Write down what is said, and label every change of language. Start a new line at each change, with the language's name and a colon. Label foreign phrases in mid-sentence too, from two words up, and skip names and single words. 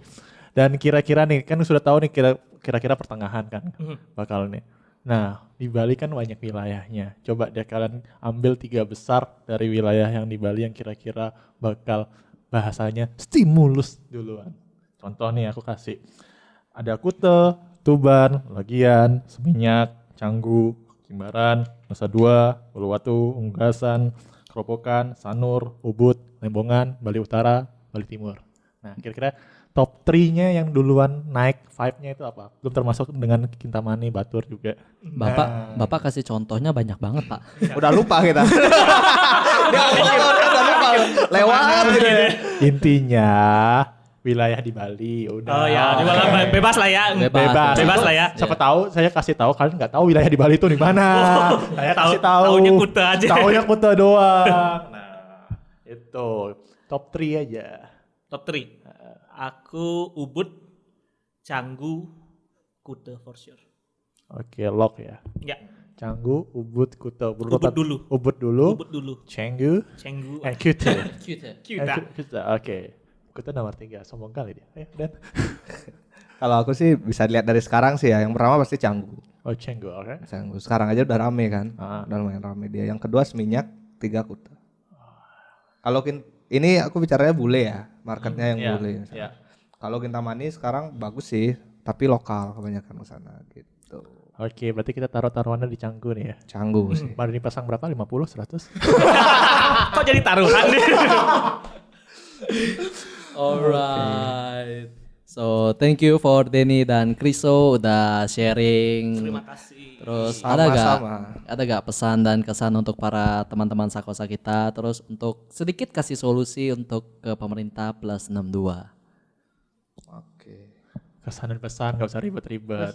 Indonesian: Dan kira-kira nih, kan sudah tahu nih kira-kira pertengahan kan bakal nih. Nah, di Bali kan banyak wilayahnya. Coba deh kalian ambil 3 besar dari wilayah yang di Bali yang kira-kira bakal bahasanya stimulus duluan. Contoh nih aku kasih. Ada Kuta, Tuban, Lagian, Seminyak, Canggu, Jimbaran, Nusa Dua, Uluwatu, Unggasan, Kerobokan, Sanur, Ubud, Lembongan, Bali Utara, Bali Timur. Nah, kira-kira top 3-nya yang duluan naik vibe-nya itu apa? Belum termasuk dengan Kintamani, Batur juga. Bapak kasih contohnya banyak banget, Pak. Udah lupa kita. Dia udah lupa. Lewat. Intinya wilayah di Bali udah. Oh ya, di Bali bebas lah ya. Bebas lah ya. Siapa tahu saya kasih tahu kalian nggak tahu wilayah di Bali itu di mana. Saya kasih tahu. Taunya Kuta aja. Taunya Kuta doang. Nah, itu top 3 aja. Top 3. Aku Ubud, Canggu, Kuta
English: for sure.
Indonesian: Oke, lock ya. Ya, Canggu, Ubud, Kuta. Ubud dulu. Ubud dulu. Ubud dulu. Canggu, Canggu, Kuta. Kuta. Kuta. Oke. Kuta nomor 3. Sombong kali dia. Dan. Kalau aku sih bisa lihat dari sekarang sih ya. Yang pertama pasti Canggu. Oh, Canggu, oke. Canggu. Sekarang aja udah rame kan. Udah lumayan rame dia. Yang kedua Seminyak, 3 Kuta. Kalau ini aku bicaranya bule ya. Marketnya yang bule. Iya. Kalau Kintamani sekarang bagus sih. Tapi lokal kebanyakan ke sana gitu. Oke, berarti kita taruh-taruhannya di Canggu nih ya. Canggu sih. Baru dipasang berapa? 50, 100? Kok jadi taruhan deh?
English: Alright. So thank you for Denny
Indonesian: dan Kriso udah
English: sharing.
Indonesian: Terima kasih. Terus Sama-sama. ada gak pesan dan kesan untuk para teman-teman Sakosa kita? Terus untuk sedikit kasih solusi untuk ke pemerintah plus 62. Oke. Kesan dan pesan, gak usah ribet-ribet.